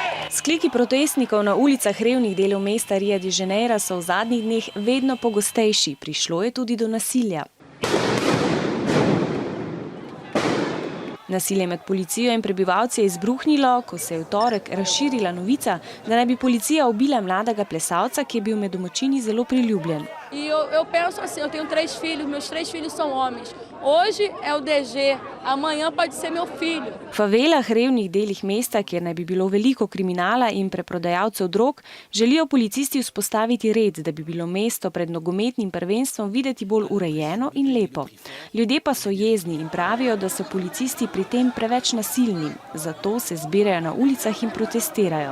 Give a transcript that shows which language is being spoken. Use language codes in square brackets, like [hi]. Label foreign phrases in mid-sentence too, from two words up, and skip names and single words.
[sl] Vzkliki protestnikov na ulicah revnih delov mesta Rio de Janeiro so v zadnjih dneh vedno pogostejši, prišlo je tudi do nasilja. Nasilje med policijo in prebivalci je izbruhnilo, ko se je v torek razširila novica, da naj bi policija ubila mladega plesalca, ki je bil med domačini zelo priljubljen. [pt] Eu penso assim, eu tenho 3 filhos, meus 3 filhos são homens. Hoje é o DG, amanhã pode ser meu filho. [sl] V favelah, revnih delih mesta, kjer naj bi bilo veliko kriminala in preprodajalcev drog, želijo policisti vzpostaviti red, da bi bilo mesto pred nogometnim prvenstvom videti bolj urejeno in lepo. Ljudje pa so jezni in pravijo, da so policisti pri tem preveč nasilni, zato se zbirajo na ulicah in protestirajo.